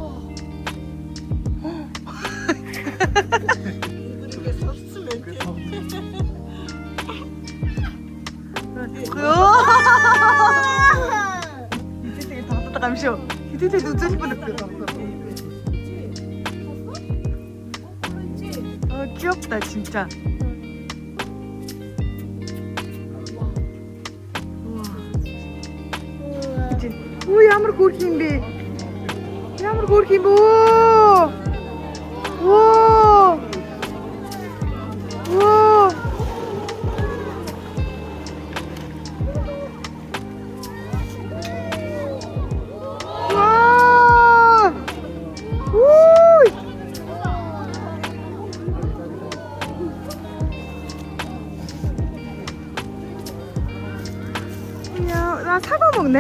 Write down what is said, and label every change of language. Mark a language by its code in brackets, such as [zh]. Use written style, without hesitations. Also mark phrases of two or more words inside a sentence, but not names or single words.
[ko] 이제 되게 당황하면서 이제 되게 눈치 보는 귀엽다 진짜. 우와. 그치? 오, [mn] ямар хөөрх юм бэ? Ямар хөөрх юм бэ? Оо. Оо. [ko] 와. 우. 야, 나 사과 먹네?